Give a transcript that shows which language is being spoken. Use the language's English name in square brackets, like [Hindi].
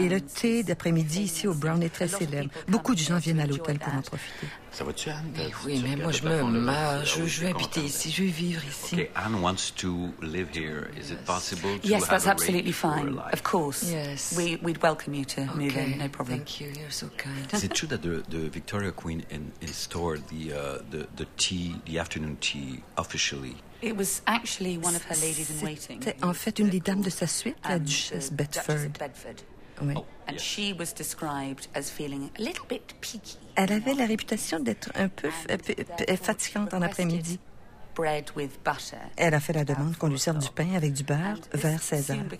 [French] Et le thé d'après-midi ici au Brown est très célèbre. Beaucoup de gens viennent à l'hôtel pour en profiter. Ça va-tu, Anne? Mais moi, je habiter ici, je vais vivre ici. [English] Okay, Anne wants to live here. Is it possible to Yes, that's absolutely fine. Of course. Yes. We'd welcome you to move in. No problem. Thank you. You're so kind. Is it true that the Victoria Queen installed the afternoon tea officially? It was actually one of her ladies in waiting. [French] C'était en fait une des dames de sa suite, la Duchesse Bedford. Oui. Oh. [English] And she was described as feeling a little bit peaky. [French] Elle avait la réputation d'être un peu fatigante en après-midi. [English] Bread with butter. [French] Elle a fait la demande qu'on lui serve du pain avec du beurre vers 16